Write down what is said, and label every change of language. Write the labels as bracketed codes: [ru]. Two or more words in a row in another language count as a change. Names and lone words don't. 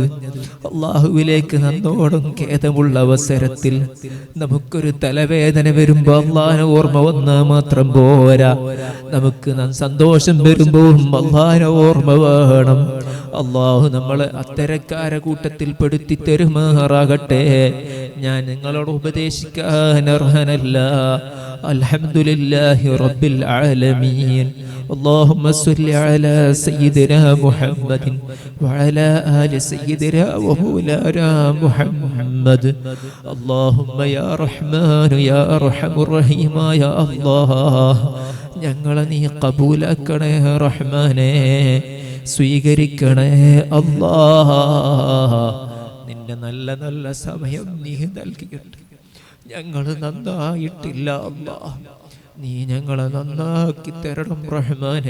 [ml] അല്ലാഹുവിലേക്ക് നന്നോടും ഖേദമുള്ള അവസരത്തിൽ നമുക്കൊരു തലവേദന വരുമ്പോൾ അല്ലാഹുവിനെ ഓർമ്മ വന്നാൽ മാത്രം പോരാ, നമുക്ക് സന്തോഷം വരുമ്പോൾ അല്ലാഹുവിനെ ഓർമ്മ വേണം. അല്ലാഹു നമ്മളെ അത്തരക്കാരെ കൂട്ടത്തിൽ പെടുത്തി തരുമാറാകട്ടെ. ഞാൻ നിങ്ങളോട് ഉപദേശിക്കാൻ അർഹനല്ല. [ar] الحمد لله رب العالمين. اللهم صل على سيدنا محمد وعلى آل سيدنا ومولانا محمد. اللهم يا رحمن يا أرحم الرحيم يا الله, [ml] ഞങ്ങളെ നീ കബൂലാക്കണേ റഹ്മാനേ, സ്വീകരിക്കണേ അല്ലാഹ്. നിന്റെ നല്ല നല്ല സമയം നീ നൽകിയിട്ട് ഞങ്ങൾ നന്നായിട്ടില്ല അല്ലാഹ്. നീ ഞങ്ങളെ നന്നാക്കി തരണം റഹ്മാനേ.